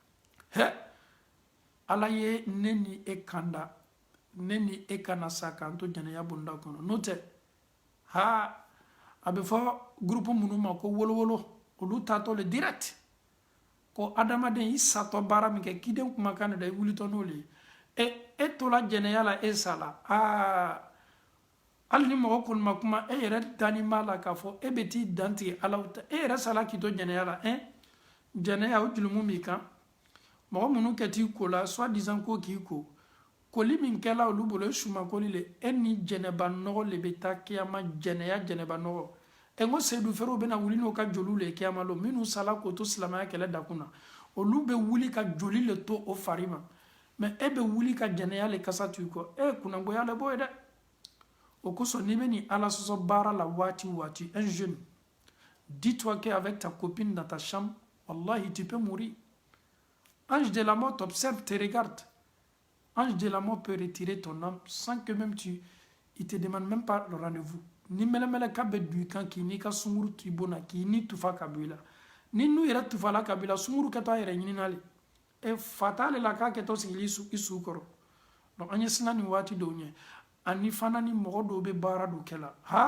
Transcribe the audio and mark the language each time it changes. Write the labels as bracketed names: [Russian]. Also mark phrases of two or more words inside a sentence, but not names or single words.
[Bambara] ala ye ne ni e kanda ne ni e kana sa k'an to jɛnɛya bonda kɔnɔ n'o tɛ a bɛ fɔ groupe minnu ma ko wolowolo olu taatɔ le direct ko adamaden i satɔ baara min kɛ kiden kumakan de da i wulitɔ n'o le ye e tola jɛnɛya la e sala hali ni mɔgɔ kɔni ma kuma e yɛrɛ dani b'a la k'a fɔ e bɛ t'i dantigɛ ala ta e yɛrɛ sala k'i to jɛnɛya la jɛnɛya o julumu b'i kan mɔgɔ minnu kɛ t'i ko la [French] soit disant [Bambara] ko k'i ko koli min kɛla olu bolo e suma koli le e ni jɛnɛba nɔgɔ le bɛ taa kiyama jɛnɛya jɛnɛba nɔgɔ n ko seyidu feerew bɛna wuli n'o ka joliw le kiyama lo minnu sala k'o to silamɛya kɛlɛ dakun na olu bɛ wuli ka joli le to o fari ma mɛ e bɛ wuli ka jɛnɛya le kasa to i kɔ kunnangoya le b'o ye dɛ o kosɔn n'i bɛ nin ala sɔsɔ baara la waati o waati [French] un jeune dis-toi qu'avec ta copine dans ta chambre wallahi tu peux mourir ange de la mort t'observe te regarde ange de la mort peut retirer ton âme sans que même il te demande même pas le rendez-vous [Bambara] ni mɛlɛmɛlɛ ka bɛ don i kan k'i n'i ka sunkuru to i bon na k'i ni tufa ka bɔ i la ni n'u yɛrɛ tufala ka bɔ i la sunkuru kɛtɔ a yɛrɛ ɲinina le fa t'ale la k'a kɛtɔ sigili i su kɔrɔ donc an ye sina nin waati dɔw ɲɛ ani fana ni mɔgɔ dɔw bɛ baara dɔw kɛ la